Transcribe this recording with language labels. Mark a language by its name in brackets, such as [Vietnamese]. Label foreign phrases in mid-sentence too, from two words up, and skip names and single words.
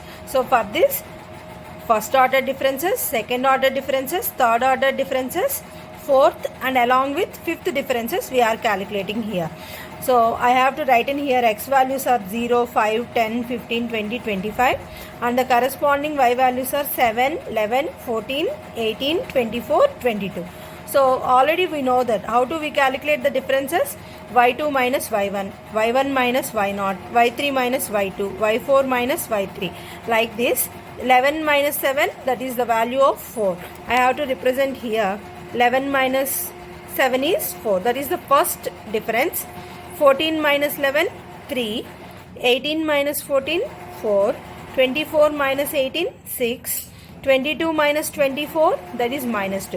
[English] So for this, first order differences, second order differences, third order differences, fourth and along with fifth differences we are calculating here. So I have to write in here x values are 0, 5, 10, 15, 20, 25 and the corresponding y values are 7, 11, 14, 18, 24, 22. So already we know that how do we calculate the differences? y2 minus y1, y1 minus y0, y3 minus y2, y4 minus y3, like this. 11 minus 7, that is the value of 4. I have to represent here 11 minus 7 is 4, that is the first difference. 14 minus 11, 3. 18 minus 14, 4. 24 minus 18, 6. 22 minus 24, that is minus 2.